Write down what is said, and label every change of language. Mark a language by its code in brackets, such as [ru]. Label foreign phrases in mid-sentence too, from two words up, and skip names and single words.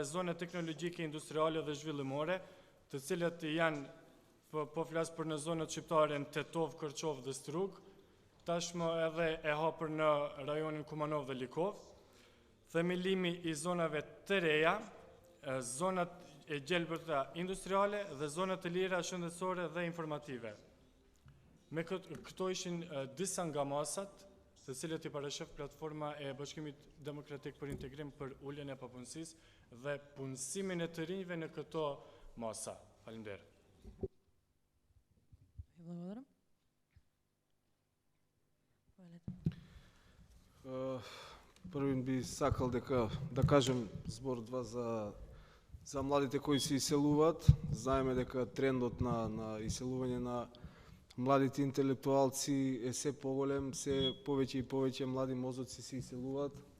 [sq] zone teknologjike, industriale dhe zhvillimore, të cilët janë, po flas për në zonët shqiptare në Tetov, Kërqov dhe Strug, tashmë edhe e hapur në rajonin Kumanov dhe Likov, themelimi i zonave të reja, zonat e gjelbërta industriale dhe zonat të lira shëndetësore dhe informative. Me këto ishin disa nga masat të cilët i parashef platforma e Bashkimit Demokratik për Integrim për uljen e papunësisë dhe punësimin e të rinjve në këto masa. Faleminderit. [mk] Првин би сакал да кажем збор-два за младите кои се иселуваат. Знаеме дека трендот на иселување на младите интелектуалци е се поголем, се повеќе и повеќе млади мозоци се иселуваат.